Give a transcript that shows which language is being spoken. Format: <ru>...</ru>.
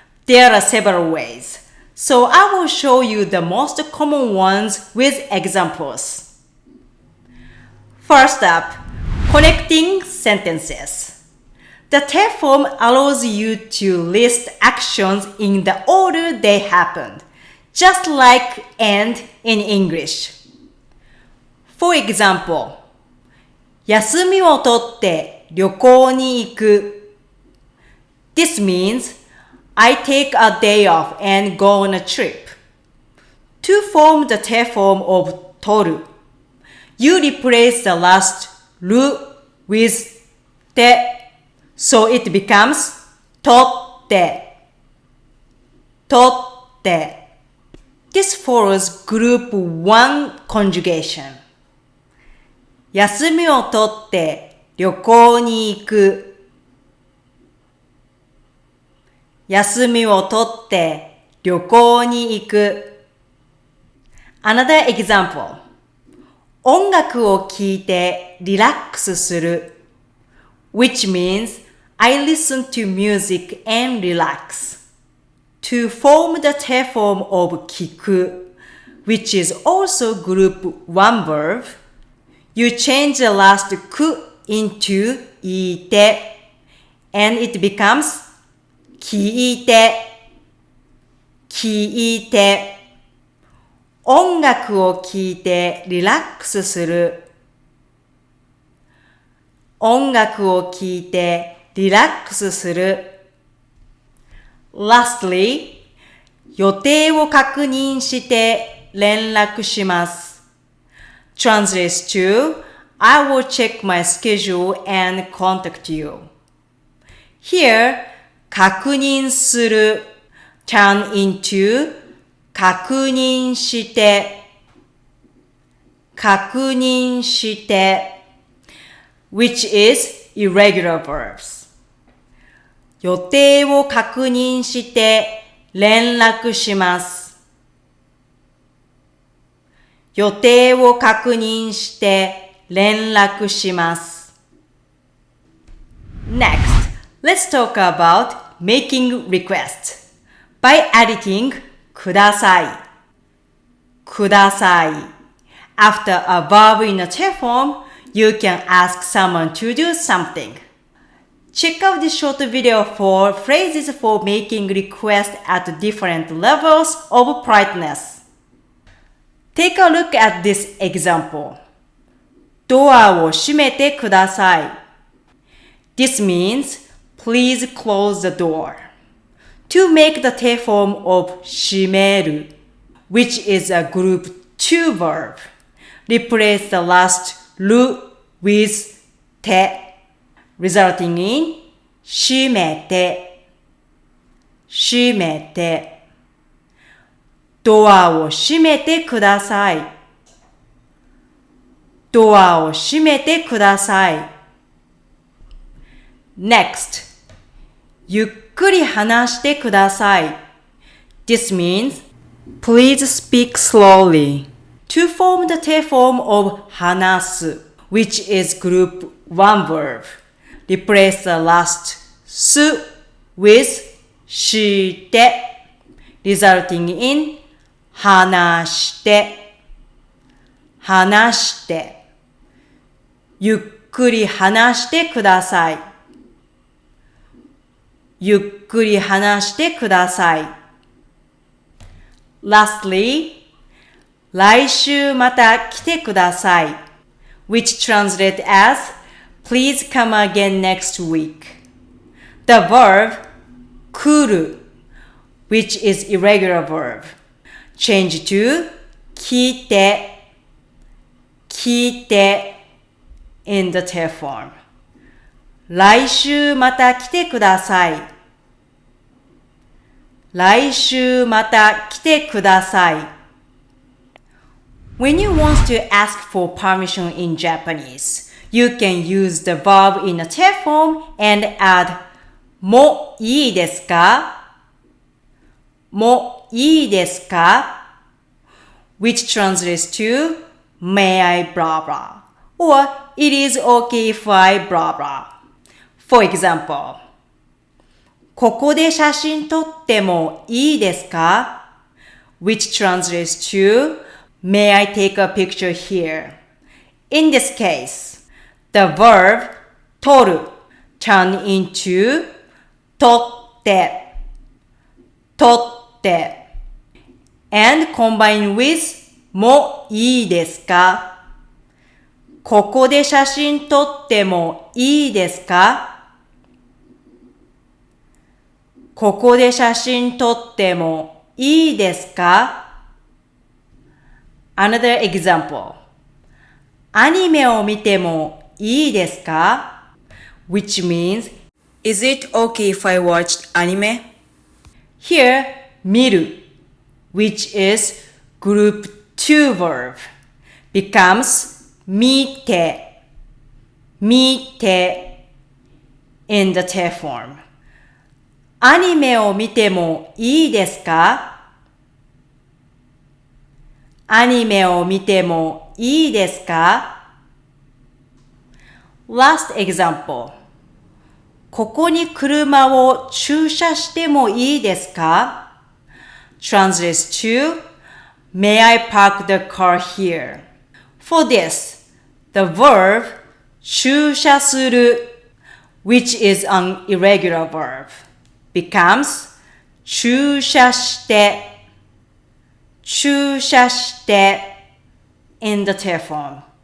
<en>There are several ways, so I will show you the most common ones with examples. First up, connecting sentences. The te form allows you to list actions in the order they happened, just like and in English. For example,</en> <ja>休みを取って旅行に行く.</ja> <en>This means I take a day off and go on a trip. To form the te form of 取る, you replace the last ru with te, so it becomes 取って。取って。This follows group 1 conjugation.</en> <ja>休みを取って旅行に行く。休みを取って旅行に行く。</ja> <en>Another example.</en> <ja>音楽を聴いてリラックスする</ja> <en>which means I listen to music and relax. To form the te form of 聞く which is also group 1 verb, you change the last く into いて and it becomes 聞いて。</en> <ja>聞いて。音楽を聴いてリラックスする。音楽を聴いてリラックスする。</ja> <en>Lastly,</en> <ja>予定を確認して連絡します。</ja> <en>Translates to, I will check my schedule and contact you. Here, 確認する turn into 確認して確認して which is irregular verbs.</en> <ja>予定を確認して連絡します。予定を確認して連絡します。</ja> <en>Next, let's talk about making requests by editing ください。ください。 After a verb in a te form, you can ask someone to do something. Check out this short video for phrases for making requests at different levels of politeness. Take a look at this example.</en> <ja>ドアを閉めてください。</ja> <en>This means, please close the door. To make the te form of 閉める, which is a group 2 verb, replace the last ru with te, resulting in 閉めて、閉めて。</en> <ja>ドアを閉めてください。ドアを閉めてください。</ja> <en>Next,</en> <ja>ゆっくり話してください。</ja> <en>This means, please speak slowly. To form the te form of 話す, which is group 1 verb, replace the last す with して, resulting in 話して、話して。</en> <ja>ゆっくり話してください。ゆっくり話してください。</ja> <en>Lastly,</en> <ja>来週また来てください。</ja> <en>which translate as, please come again next week. The verb, 来る which is irregular verb, change to, 来て、来て in the te form.</en> <ja>来週また来てください。来週また来てください。</ja> <en>When you want to ask for permission in Japanese, you can use the verb in a te form and add</en> <ja>もいいですか? もいいですか?</ja> <en>which translates to may I blah blah or it is okay if I blah blah. For example,</en> <ja>ここで写真撮ってもいいですか?</ja> <en>which translates to may I take a picture here? In this case, the verb 撮る turn into 撮って、撮って and combine with</en> <ja>もいいですか? ここで写真撮ってもいいですか? ここで写真撮ってもいいですか?</ja> <en>Another example.</en> <ja>アニメを見てもいいですか?</ja> <en>which means, is it okay if I watched anime? Here, 見る which is group 2 verb becomes 見て 見て in the te form.</en> <ja>アニメを見てもいいですか? アニメを見てもいいですか?</ja> <en>Last example.</en> <ja>ここに車を駐車してもいいですか?</ja> <en>Translates to, may I park the car here? For this, the verb 駐車する which is an irregular verb becomes 駐車して駐車して in the te form.</en>